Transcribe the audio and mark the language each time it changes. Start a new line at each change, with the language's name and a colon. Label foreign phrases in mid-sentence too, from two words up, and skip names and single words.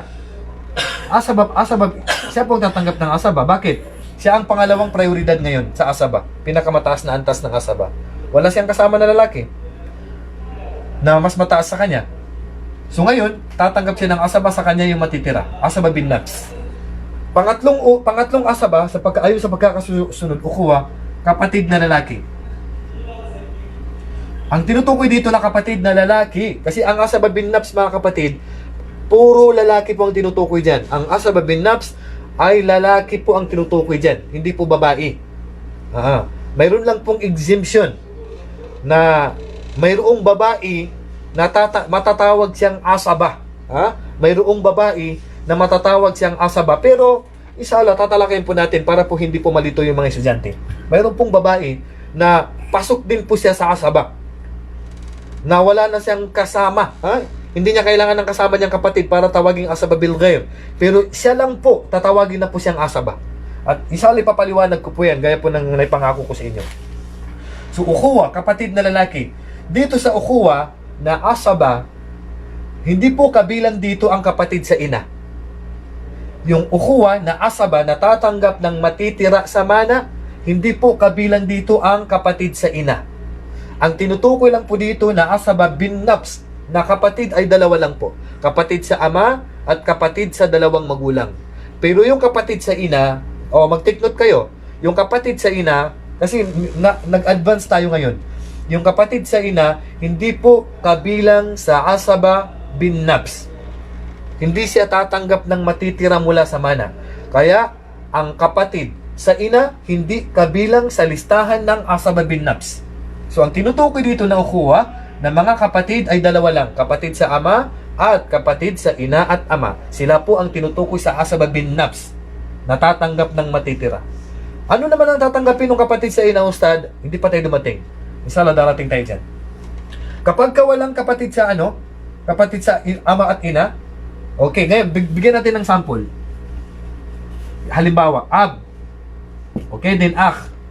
Filipino: Asaba, siya po tatanggap ng asaba. Bakit? Siya ang pangalawang prioridad ngayon sa asaba. Pinakamataas na antas ng asaba. Wala siyang kasama na lalaki na mas mataas sa kanya. So ngayon, tatanggap siya ng asaba, sa kanya yung matitira.
Arabic: عصبة بالنفس.
Filipino: Pangatlong asaba, ayon sa pagkakasunod, ukuwa, kapatid na lalaki. Ang tinutukoy dito na kapatid na lalaki, kasi ang
Arabic: عصبة بالنفس,
Filipino: mga kapatid, puro lalaki po ang tinutukoy dyan. Ang
Arabic: عصبة بالنفس
Filipino: ay lalaki po ang tinutukoy dyan, hindi po babae. Mayroon lang pong exemption na mayroong babae na matatawag siyang asaba. Mayroong babae na matatawag siyang asaba. Pero, inshallah, tatalakayin po natin para po hindi po malito yung mga estudyante. Mayroon pong babae na pasok din po siya sa asaba. Na wala na siyang kasama. Hindi niya kailangan ng kasama niyang kapatid para tawaging
Arabic: عصبة بالغير.
Filipino: Pero siya lang po, tatawagin na po siyang asaba. At inshallah, ipapaliwanag ko po yan, gaya po ng naipangako ko sa inyo. So, ukhuwa, kapatid na lalaki. Dito sa ukhuwa, na asaba, hindi po kabilang dito ang kapatid sa ina. Yung ukhuwa na asaba na tatanggap ng matitira sa mana, hindi po kabilang dito ang kapatid sa ina. Ang tinutukoy lang po dito na
Arabic: عصبة بالنفس,
Filipino: na kapatid ay dalawa lang po. Kapatid sa ama at kapatid sa dalawang magulang. Pero yung kapatid sa ina, mag-
English: take note
Filipino: kayo, yung kapatid sa ina, kasi nag-advance tayo ngayon, yung kapatid sa ina, hindi po kabilang sa
Arabic: عصبة بالنفس.
Filipino: Hindi siya tatanggap ng matitira mula sa mana. Kaya, ang kapatid sa ina, hindi kabilang sa listahan ng
Arabic: عصبة بالنفس.
Filipino: So, ang tinutukoy dito na ukuha ng mga kapatid ay dalawa lang. Kapatid sa ama at kapatid sa ina at ama. Sila po ang tinutukoy sa
Arabic: عصبة بالنفس.
Filipino: Natatanggap ng matitira. Ano naman ang tatanggapin ng kapatid sa ina, Ustad? Hindi pa tayo dumating. Inshallah, darating tayo dyan. Kapag ka walang kapatid sa kapatid sa ama at ina, okay, ngayon, bigyan natin ng sample. Halimbawa, ab. Okay, then akh.